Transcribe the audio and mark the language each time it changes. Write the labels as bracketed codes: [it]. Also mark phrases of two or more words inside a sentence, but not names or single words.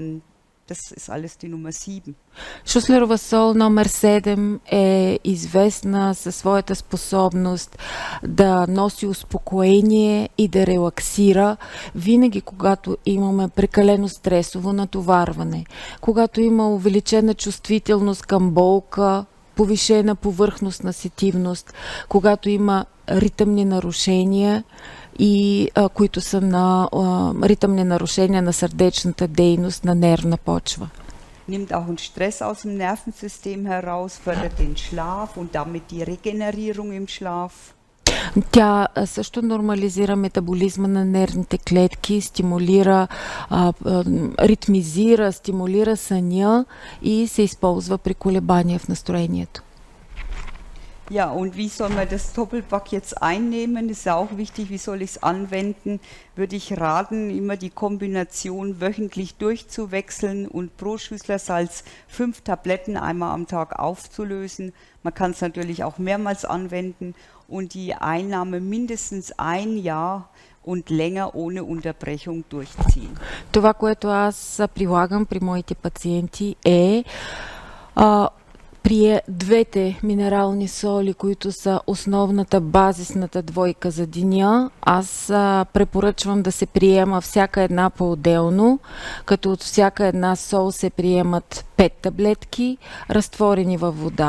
[de] Das ist alles die Nummer 7. [bg] Шуслерова сол номер 7 е известна със своята способност да носи успокоение и да релаксира винаги, когато имаме прекалено стресово натоварване, когато има увеличена чувствителност към болка, повишена повърхностна сетивност, когато има ритъмни нарушения и които са на ритъмни нарушения на сърдечната дейност, на нервна почва. [de] Nimmt auch einen Stress aus dem Nervensystem heraus, fördert den Schlaf und damit die Regenerierung im Schlaf. [bg] Тя също нормализира метаболизма на нервните клетки, стимулира, ритмизира, стимулира съня и се използва при колебания в настроението. [de] Ja, und wie soll man das Doppelpack jetzt einnehmen? Ist ja auch wichtig, wie soll ich es anwenden? Würde ich raten, immer die Kombination wöchentlich durchzuwechseln und pro Schüsslersalz 5 Tabletten einmal am Tag aufzulösen. Man kann es natürlich auch mehrmals anwenden und die Einnahme mindestens 1 Jahr und länger ohne Unterbrechung durchziehen. [bg] Това, което аз прилагам при моите пациенти е при двете минерални соли, които са основната базисната двойка за деня, аз препоръчвам да се приема всяка една по-отделно, като от всяка една сол се приемат 5 таблетки, разтворени във вода.